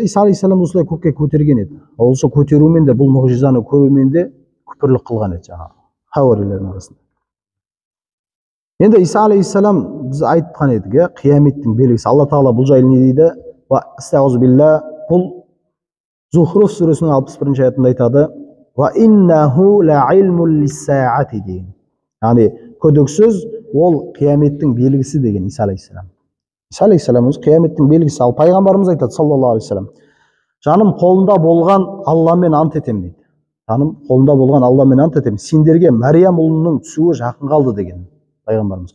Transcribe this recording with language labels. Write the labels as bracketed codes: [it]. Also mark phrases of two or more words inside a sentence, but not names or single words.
[kk] Иса алейхиссалам осылай көкке көтерген еді. Осы көтерумен де бұл мұғжизаны көрумен де күпірлік қылған еді жаңағы хауарилердің арасында. Енді Иса алейхиссалам біз айтқан едік, қияметтің белгісі. Алла Тағала бұл жайлы не дейді? Бұл Зухруф сүресінің 61-ші аятында айтады. [ar] وإنه لعلم للساعة деген. [kk] Яғни көдіксіз ол қияметтің белгісі деген Иса алейхиссалам. Иса алейхиссалам өзі қияметтің белгісі. Ал пайғамбарымыз айтады [ar] صلى الله عليه وسلم, [kk] жаным қолында болған Алламен ант етемін дейді. Жаным қолында болған Алламен ант етемін, сендерге Мәриям ұлының түсуі жақын қалды деген пайғамбарымыз.